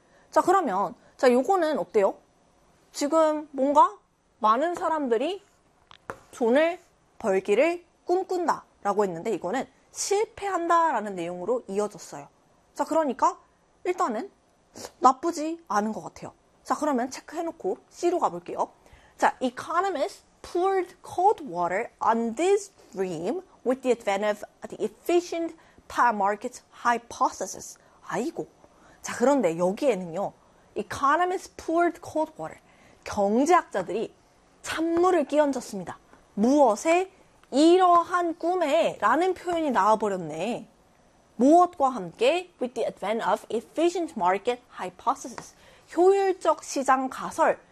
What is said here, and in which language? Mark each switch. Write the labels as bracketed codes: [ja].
[ko] 자, 그러면 자, 요거는 어때요? 지금 뭔가 많은 사람들이 돈을 벌기를 꿈꾼다 라고 했는데 이거는 실패한다 라는 내용으로 이어졌어요. 자, 그러니까 일단은 나쁘지 않은 것 같아요. 자, 그러면 체크해놓고 C로 가볼게요. [en] 자, Economists poured cold water on this dream with the advent of the efficient power market hypothesis. [ko] 아이고. 자, 그런데 여기에는요. [en] Economists poured cold water. [ko] 경제학자들이 찬물을 끼얹었습니다. 무엇에? 이러한 꿈에 라는 표현이 나와버렸네. 무엇과 함께? [en] With the advent of efficient market hypothesis. [ko] 효율적 시장 가설.